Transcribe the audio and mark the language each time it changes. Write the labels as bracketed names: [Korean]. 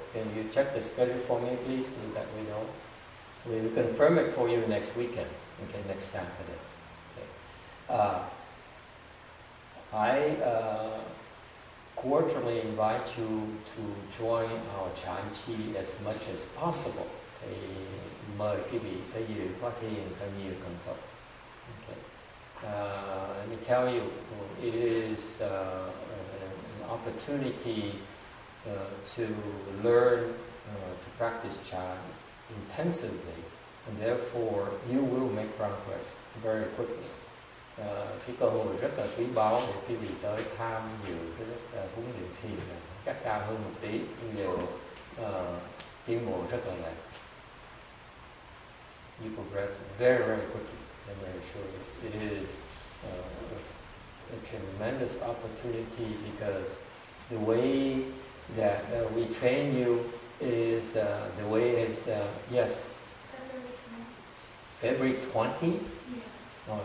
[English] Can you check the schedule for me, please, so that we know? We will confirm it for you next weekend. Okay, next Saturday. Okay. I cordially invite you to join our ChanQi as much as possible. [Vietnamese] Thì mời quý vị tới dự khóa thiền thật nhiều càng tốt. Okay. [English] Let me tell you, it is an opportunity to learn to practice Chan intensively, and therefore you will make progress very quickly. [Vietnamese] Cái cơ hội rất là quý báu để quý vị tới tham dự cái lớp huấn luyện thiền này, chắc cao hơn một tí nhưng đều tiến bộ rất là nhanh. [English] You progress very, very quickly, and I assure you it is a tremendous opportunity because the way that we train you is the way is yes, February 20. Yeah.